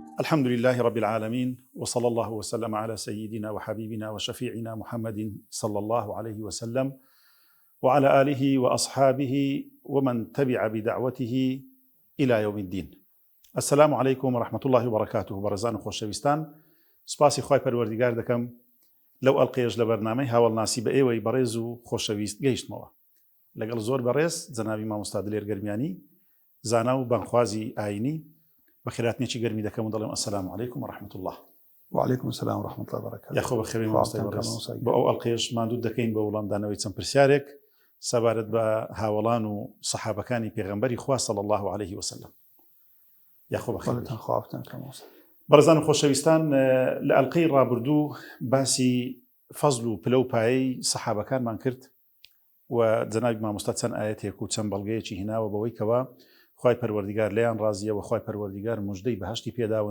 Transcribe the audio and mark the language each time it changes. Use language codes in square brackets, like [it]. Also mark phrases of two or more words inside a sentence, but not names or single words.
[ar] الحمد لله رب العالمين، وصلى الله وسلم على سيدنا وحبيبنا وشفيعنا محمد صلى الله عليه وسلم وعلى آله وأصحابه ومن تبع بدعوته إلى يوم الدين. السلام عليكم ورحمة الله وبركاته. [ckb] برزان خوشويستان، سپاسی خوای پەروەردیگار دەکەم لەو ئەڵقەیەش لە بەرنامەی هاوڵناسی بە ئێوەی بەڕێز و خۆشەویست گەیشتمەوە لەگەڵ زۆر بەڕێز جەنابی مامۆستا دلێر گەرمیانی، زانا و بانخوازی ئاینی، بەخێراتنێکی گەرمی دەکەم و دەڵێم [ar] ئەسەلام عەلەیکم ورحمة الله. وعليكم السلام ورحمة الله وبركاته. [ckb] یاخۆ بەخێوی مامۆستای بەڕێز، بۆ ئەو ئەڵقەیەش ماندوو دەکەین بە وەڵامدانەوەی چەند پرسیارێک سەبارەت بە هاوڵان و سەحابەکانی پێغەمبەری خوا [ar] صلی الله عليه وسلم. [ckb] یاخۆ بەخێر. بەڕێزان و خۆشەویستان، لە ئەڵقەی ڕابردوو باسی فەزل و پلە و پایەی سەحابەکانمان کرد و جەنابی مامۆستا چەند ئایەتێک و چەند بەڵگەیەکی هێناوە بەوەی کەوا خوای پەروەردیگار لێیان ڕازیە و خوای پەروەردیگار موژدەی بەهەشتی پێداون.